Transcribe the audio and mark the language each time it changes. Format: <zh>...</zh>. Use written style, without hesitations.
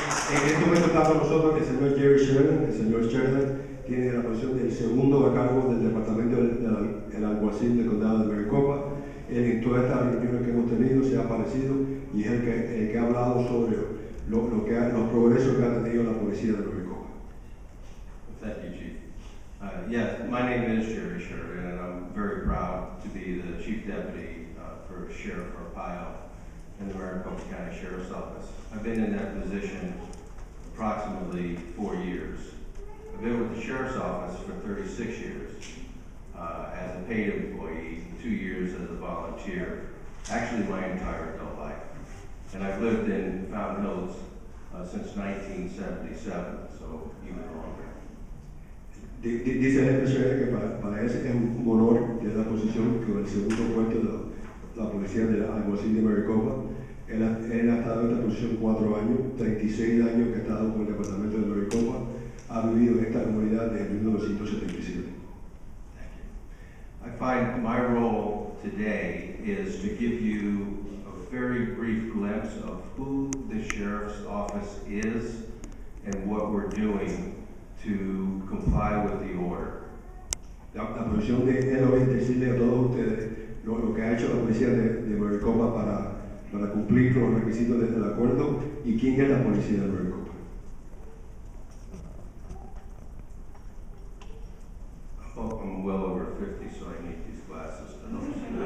<es>En este momento está con nosotros el señor Jerry Sheridan. El señor Sheridan tiene la posición del segundo a cargo del departamento del alguacil del condado de Maricopa. Él en todas estas reuniones que hemos tenido se ha aparecido y es el que ha hablado sobre los progresos que ha tenido la policía de Maricopa.</es> <en>Thank you, Chief. Yes, my name is Jerry Sheridan, and I'm very proud to be the Chief Deputy for Sheriff Arpaio in the Maricopa County Sheriff's Office. I've been in that position approximately 4 years. I've been with the Sheriff's Office for 36 years as a paid employee, 2 years as a volunteer, actually my entire adult life. And I've lived in Fountain Hills since 1977, so even longer.</en> <es>Dice el jefe Sheridan que para él es un honor tener la posición que el segundo puesto de la policía del alguacil de Maricopa. Él ha estado en esta posición 4 años, 36 años que ha estado con el departamento de Maricopa, ha vivido en esta comunidad desde 1977.</es> <en>I find my role today is to give you a very brief glimpse of who the Sheriff's Office is and what we're doing to comply with the order.</en> <es>La posición de él hoy es decirle a todos ustedes lo que ha hecho la policía de Maricopa para cumplir con los requisitos del acuerdo y quién es la policía de Maricopa.</es> <en>Oh, I'm well over 50, so I need these glasses to notice.</en>